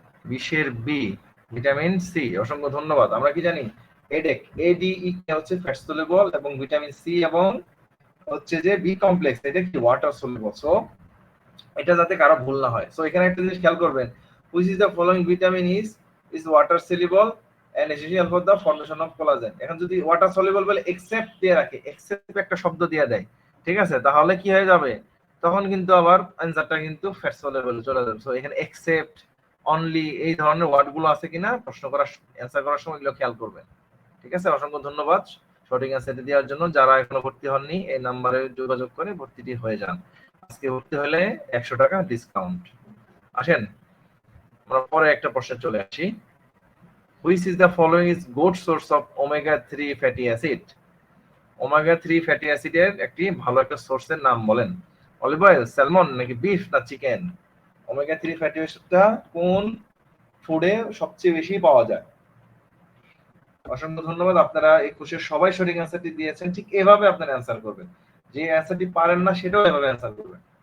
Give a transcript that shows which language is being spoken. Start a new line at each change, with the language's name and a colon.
Bangla: 20 B vitamin C. অসংখ্য ধন্যবাদ। আমরা কি জানি? এডেক, এডিই হচ্ছে ফ্যাট সলিউবল এবং ভিটামিন সি এবং হচ্ছে যে বি কমপ্লেক্স এটা কি? Water soluble. সো এটা যাতে কারো ভুল না হয়। সো এখানে একটা জিনিস খেয়াল করবেন,
English: Which is the following vitamin is water soluble and essential for the formation of collagen।
Bangla: এখন যদি ওয়াটার সলিউবল বলে এক্সেপ্ট দিয়ে রাখে, এক্সেপ্ট একটা শব্দ দিয়ে দেয়, ঠিক আছে, তাহলে কি হয়ে যাবে, তখন কিন্তু আবার অ্যানসারটা কিন্তু ফ্যাট সলিউবল চলে যাবে। সো এখানে এক্সেপ্ট, অনলি, এই ধরনের ওয়ার্ড গুলো আছে কিনা প্রশ্ন করার অ্যান্সার করার সময় এগুলো খেয়াল করবেন। ঠিক আছে, অসংখ্য ধন্যবাদ সঠিক অ্যান্সারটি দেওয়ার জন্য। যারা এখনো ভর্তি হননি এই নাম্বারে যোগাযোগ করে ভর্তিটি হয়ে যান। আজকে ভর্তি হলে 100 টাকা ডিসকাউন্ট। আসেন আমরা পরে একটা প্রশ্নে চলে আসি।
English: Which is the following is good source of omega-3 fatty acid?
Bangla: omega-3 fatty acid এর একটি ভালো একটা সোর্সের নাম বলেন। অলিভ অয়েল, স্যালমন, নাকি বিফ না চিকেন? omega-3 fatty acidটা কোন ফুডে সবচেয়ে বেশি পাওয়া যায়? অসংখ্য ধন্যবাদ, আপনারা এই কোশ্চেন সবাই সঠিক অ্যান্সারটি দিয়েছেন। ঠিক এভাবে আপনারা অ্যান্সার করবেন, যে অ্যান্সারটি পারেন না সেটাও এভাবে অ্যান্সার করবেন।